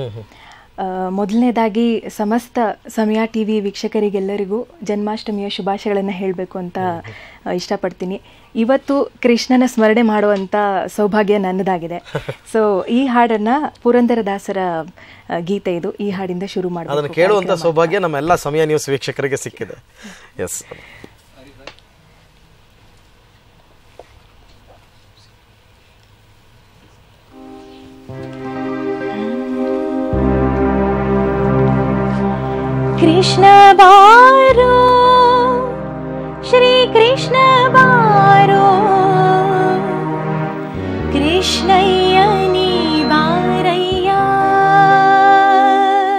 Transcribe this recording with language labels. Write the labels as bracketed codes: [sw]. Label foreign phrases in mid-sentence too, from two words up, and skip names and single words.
[kn] ಮೊದಲನೇದಾಗಿ ಸಮಸ್ತ ಸಮಯ ಟಿವಿ ವೀಕ್ಷಕರಿಗೆಲ್ಲರಿಗೂ ಜನ್ಮಾಷ್ಟಮಿಯ ಶುಭಾಶಯಗಳನ್ನು ಹೇಳಬೇಕು ಅಂತ ಇಷ್ಟಪಡ್ತೀನಿ. ಇವತ್ತು ಕೃಷ್ಣನ ಸ್ಮರಣೆ ಮಾಡುವಂಥ ಸೌಭಾಗ್ಯ ನನ್ನದಾಗಿದೆ. ಸೊ ಈ ಹಾಡನ್ನು ಪುರಂದರದಾಸರ ಗೀತೆ ಇದು. ಈ ಹಾಡಿಂದ ಶುರು ಮಾಡಿ ಅದನ್ನು ಕೇಳುವಂಥ ಸೌಭಾಗ್ಯ ನಮ್ಮ ಎಲ್ಲ ಸಮಯ ನ್ಯೂಸ್ ವೀಕ್ಷಕರಿಗೆ ಸಿಕ್ಕಿದೆ. ಎಸ್, ಕೃಷ್ಣ ಬಾರೋ ಶ್ರೀ ಕೃಷ್ಣ ಬಾರೋ ಕೃಷ್ಣಯ್ಯ ನೀ ಬಾರಯ್ಯ